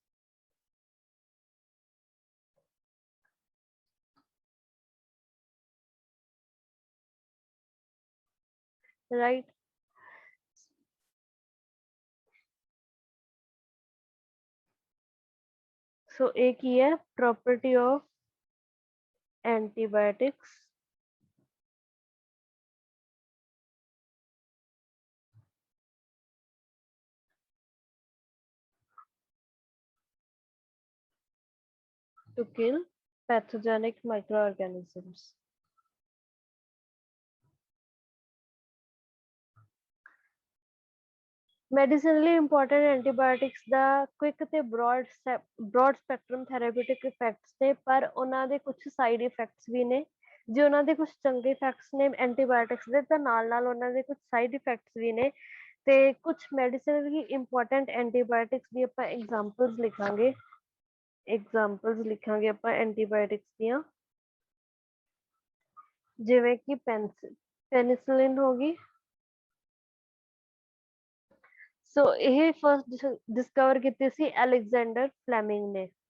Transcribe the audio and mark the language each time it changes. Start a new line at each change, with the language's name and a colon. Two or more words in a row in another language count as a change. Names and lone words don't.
Punjabi: ਰਾਈਟ। ਸੋ ਇਹ ਕੀ ਹੈ?
English: property of antibiotics to kill pathogenic microorganisms। Medicinally important antibiotics
Punjabi: ਦਾ quick ਤੇ
English: broad spectrum therapeutic effects
Punjabi: ਨੇ, ਪਰ ਉਹਨਾਂ ਦੇ ਕੁਝ
English: side effects
Punjabi: ਵੀ ਨੇ। ਜੇ ਉਹਨਾਂ ਦੇ ਕੁਝ ਚੰਗੇ effects ਨੇ antibiotics ਦੇ, ਤਾਂ ਨਾਲ ਨਾਲ ਉਹਨਾਂ ਦੇ ਕੁਝ
English: side effects
Punjabi: ਵੀ ਨੇ। ਤੇ ਕੁਝ
English: medicinally important antibiotics
Punjabi: ਦੀ ਆਪਾਂ examples ਲਿਖਾਂਗੇ। ਆਪਾਂ antibiotics ਦੀਆਂ, ਜਿਵੇਂ ਕਿ penicillin ਹੋ ਗਈ। ਸੋ ਇਹ
English: first discover
Punjabi: ਕੀਤੀ ਸੀ ਅਲੈਗਜ਼ੈਂਡਰ ਫਲੈਮਿੰਗ ਨੇ।